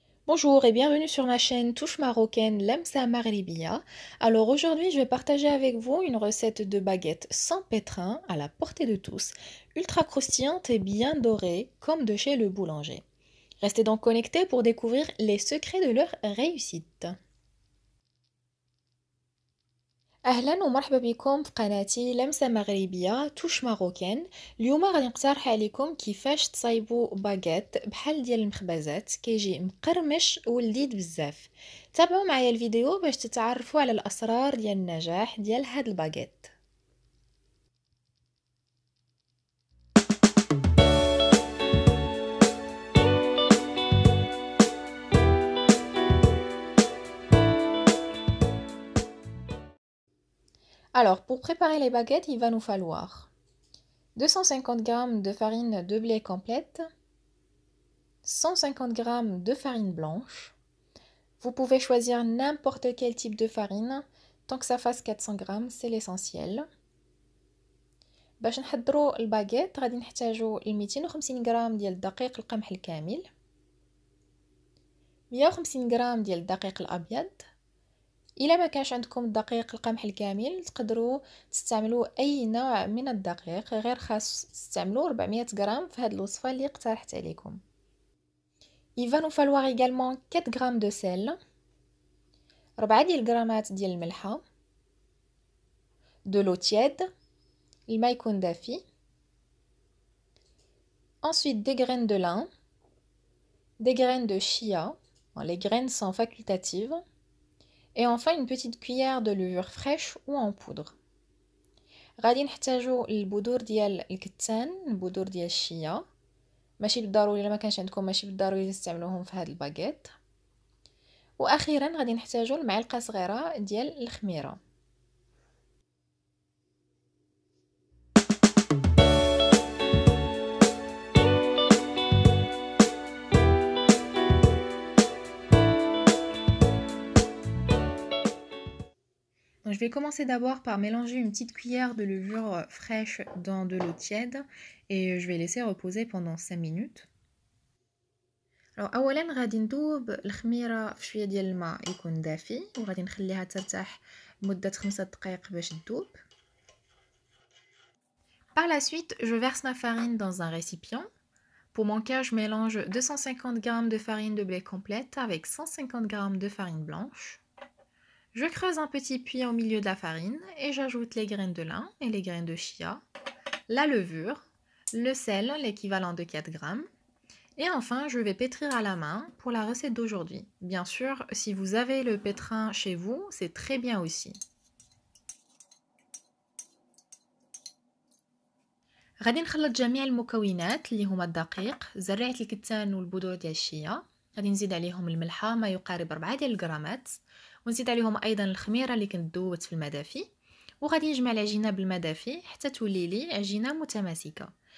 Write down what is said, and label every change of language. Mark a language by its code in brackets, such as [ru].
[fr] Bonjour et bienvenue sur ma chaîne Touche Marocaine Lemsa Maghribiya. Alors aujourd'hui je vais partager avec vous une recette de baguette sans pétrin à la portée de tous, ultra croustillante et bien dorée comme de chez le boulanger. Restez donc connectés pour découvrir les secrets de leur réussite. [ar] اهلا ومرحبا بكم في قناتي لمسة مغربية توش ماروكان. اليوم غادي نقترح عليكم كيفاش تصايبوا باغيت بحال ديال المخبزات كيجي مقرمش ولذيذ بزاف. تابعوا معايا الفيديو باش تتعرفوا على الاسرار ديال النجاح ديال هاد الباغيت. [fr] Alors pour préparer les baguettes il va nous falloir 250 g de farine de blé complète, 150 g de farine blanche. Vous pouvez choisir n'importe quel type de farine, tant que ça fasse 400 g, c'est l'essentiel. [ar] باش نحضروا الباغيت غادي نحتاجوا 250 غرام ديال الدقيق القمح الكامل، 150 غرام ديال الدقيق الابيض. الا ما كانش عندكم الدقيق القمح الكامل تقدروا تستعملوا اي نوع من الدقيق، غير خاص تستعملوا 400 غرام في هذه الوصفه اللي اقترحت عليكم. [fr] Il va nous falloir également 4 g de sel، [ar] 4 ديال الغرامات ديال الملحه، [fr] de l'eau tiède، [ar] الماء يكون دافي. [fr] Ensuite des graines de lin, des graines de chia, les graines sont facultatives, et enfin une petite cuillère de levure fraîche ou en poudre. [ar] غادي نحتاجو البذور ديال الكتان، البذور ديال الشيا، ماشي بالضروري الا ما كانش عندكم ماشي بالضروري تستعملوهم في هذا الباغيت. واخيرا غادي نحتاجو المعلقه صغيره ديال الخميره. [fr] Je vais commencer d'abord par mélanger une petite cuillère de levure fraîche dans de l'eau tiède et je vais laisser reposer pendant 5 minutes. [ar] Alors اولا غادي نذوب الخميره في شويه ديال الماء يكون دافي وغادي نخليها ترتاح لمده 5 دقائق باش تذوب. [fr] Par la suite, je verse ma farine dans un récipient. Pour mon cas, je mélange 250 g de farine de blé complète avec 150 g de farine blanche. Je creuse un petit puits au milieu de la farine et j'ajoute les graines de lin et les graines de chia, la levure, le sel, l'équivalent de 4 g. Et enfin, je vais pétrir à la main pour la recette d'aujourd'hui. Bien sûr, si vous avez le pétrin chez vous, c'est très bien aussi. [ar] غادي نخلط جميع المكونات اللي هما الدقيق، زريعة الكتان والبذور ديال الشيا. غادي نزيد عليهم الملحة ما يقارب 4 ديال الغرامات، ونزيد عليهم ايضا الخميره اللي كنت ذوبت في الماء دافي، وغادي نجمع العجينه بالماء دافي حتى تولي لي عجينه متماسكه.